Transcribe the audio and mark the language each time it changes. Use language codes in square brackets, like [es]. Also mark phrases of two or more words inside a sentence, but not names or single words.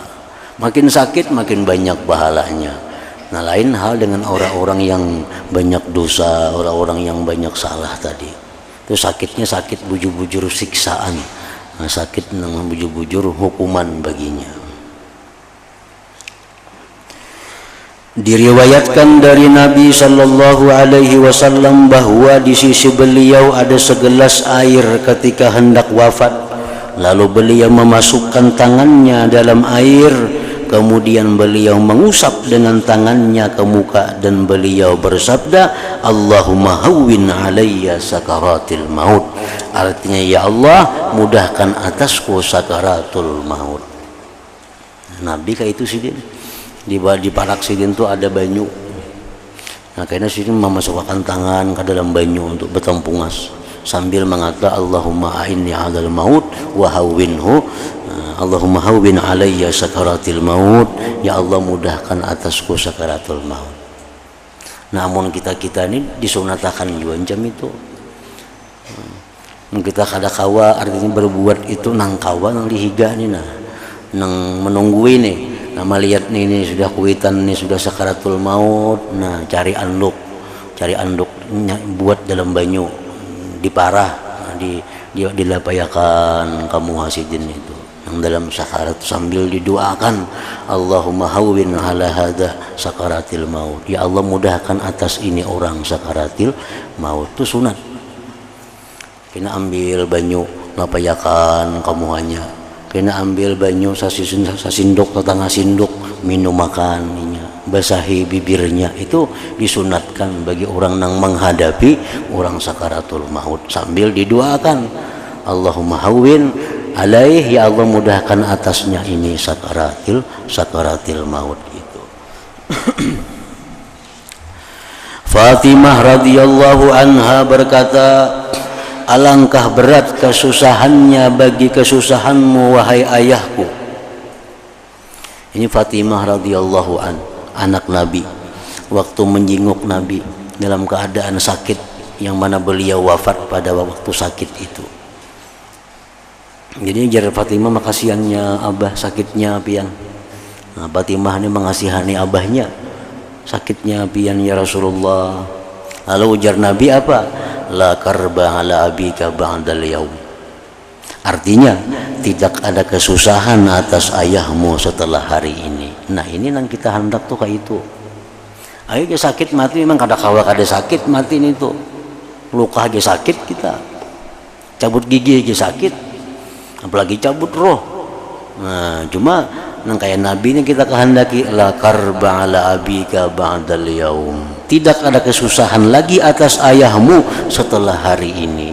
[id] Makin sakit makin banyak pahalanya. Nah lain hal dengan orang-orang yang banyak dosa, orang-orang yang banyak salah tadi. Itu sakitnya sakit bujur-bujur siksaan. Nah, sakit yang bujur-bujur hukuman baginya. Diriwayatkan dari Nabi [ar] صلى الله عليه وسلم [id] bahwa di sisi beliau ada segelas air ketika hendak wafat. Lalu beliau memasukkan tangannya dalam air, kemudian beliau mengusap dengan tangannya ke muka dan beliau bersabda, [ar] اللهم هون علي سكرات الموت. [id] Artinya, ya Allah, mudahkan atasku sakaratul maut. Nabi kayak itu sih dia. [bjn] Di parak sidin itu ada banyu. Nah kayaknya sidin memasukkan tangan ke dalam banyu untuk bertempungas sambil mengata [ar] اللهم أعني على الموت وهونه، اللهم هون علي سكرات الموت. [id] Ya Allah, mudahkan atasku sakaratul maut. Namun kita ini disunatakan juga jam itu. [bjn] Kita kada kawa artinya berbuat itu nang kawa nang dihiga nih, nah nang menunggu ini. Nah melihat ini sudah kuitan, ini sudah sakaratul maut. Nah cari anduk buat dalam banyu, diparah, dilapayakan kamu hasidin itu. [id] yang dalam sakarat sambil didoakan, [ar] اللهم هون على هذا سكرات الموت, [id] ya Allah mudahkan atas ini orang sakaratil maut. Itu sunat. [bjn] Kena ambil banyu ngapayakan kamu hanya, kena ambil banyu sasindok tetangga sindok minum makan inya, [id] basahi bibirnya. Itu disunatkan bagi orang yang menghadapi orang sakaratul maut sambil didoakan, [ar] اللهم هون عليه, [id] ya Allah mudahkan atasnya ini sakaratil maut itu. Fatimah radhiyallahu anha berkata, alangkah berat kesusahannya bagi kesusahanmu wahai ayahku. Ini Fatimah [ar] رضي الله عن, [id] anak Nabi, waktu menjenguk Nabi dalam keadaan sakit, yang mana beliau wafat pada waktu sakit itu. [bjn] Jadi jar Fatimah makasihannya abah sakitnya pian. Nah, Fatimah ini mengasihani abahnya sakitnya pian [ar] يا رسول الله. [bjn] Lalu ujar Nabi apa? [ar] لا كرب على أبيك بعد اليوم. [id] Artinya tidak ada kesusahan atas ayahmu setelah hari ini. Nah ini yang kita hendak tuh kayak itu. [bjn] Ayo dia sakit mati, memang kada kawa kada sakit mati ini tuh. [id] Luka aja sakit kita, cabut gigi aja sakit, apalagi cabut roh. [bjn] Nah cuma nang kayak Nabi ini kita kehendaki, [ar] لا كرب على أبيك بعد اليوم. [id] Tidak ada kesusahan lagi atas ayahmu setelah hari ini.